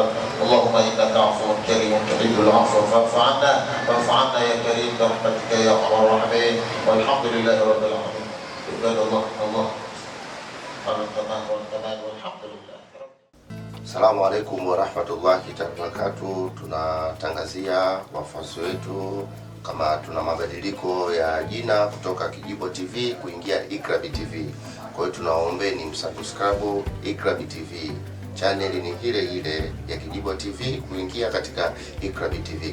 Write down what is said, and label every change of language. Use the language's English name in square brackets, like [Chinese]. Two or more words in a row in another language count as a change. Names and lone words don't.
[Arabic] اللهم إنك عفو كريم تحب العفو فاعف عنا، واعف عنا يا كريم برحمتك يا أرحم الراحمين. والحمد لله رب العالمين. عباد الله على التمام والكمال والحمد لله. السلام عليكم ورحمة الله وبركاته. [Swahili] Tunatangazia wafuasi wetu kama tuna mabadiliko ya jina kutoka Kijibo TV kuingia Iqrabi TV. Kwa hiyo tunaombeni msubscribe Iqrabi TV. Channel ni ile ya Kijibo TV kuingia katika Iqrabi TV.